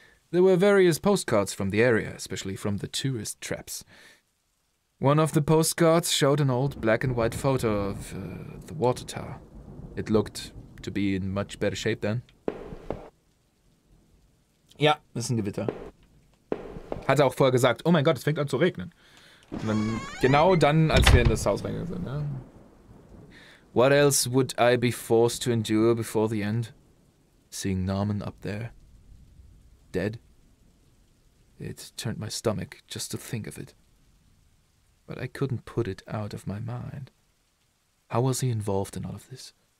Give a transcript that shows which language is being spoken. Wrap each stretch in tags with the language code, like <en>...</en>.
<en>There were various postcards from the area, especially from the tourist traps. One of the postcards showed an old black and white photo of the water tower. It looked to be in much better shape then.</en> <de>Ja, das ist ein Gewitter. Hat er auch vorher gesagt, oh mein Gott, es fängt an zu regnen. Und dann, genau dann, als wir in das Haus reingegangen sind, ne?</de> <en>What else would I be forced to endure before the end? Seeing Norman up there, dead. It turned my stomach just to think of it. But I couldn't put it out of my mind. How was he involved in all of this?</en>